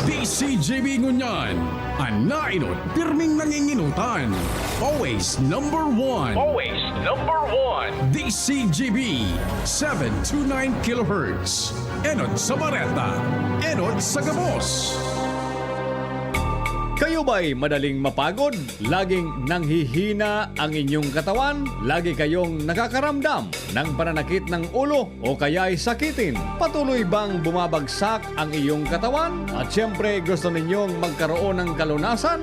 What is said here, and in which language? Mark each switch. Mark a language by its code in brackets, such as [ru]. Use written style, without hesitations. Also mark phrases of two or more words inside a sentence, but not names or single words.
[bik] DCJB Ngunyan, ang nainot, pirming nanginginutan. [en] Always number one. Always number one. [bik] DCJB, 729 kHz. Enod sa Bareta, Enod sa Gabos. [tl] Kayo ba'y madaling mapagod? Laging nanghihina ang inyong katawan? Lagi kayong nakakaramdam ng pananakit ng ulo o kaya'y sakitin? Patuloy bang bumabagsak ang iyong katawan? At syempre gusto ninyong magkaroon ng kalunasan?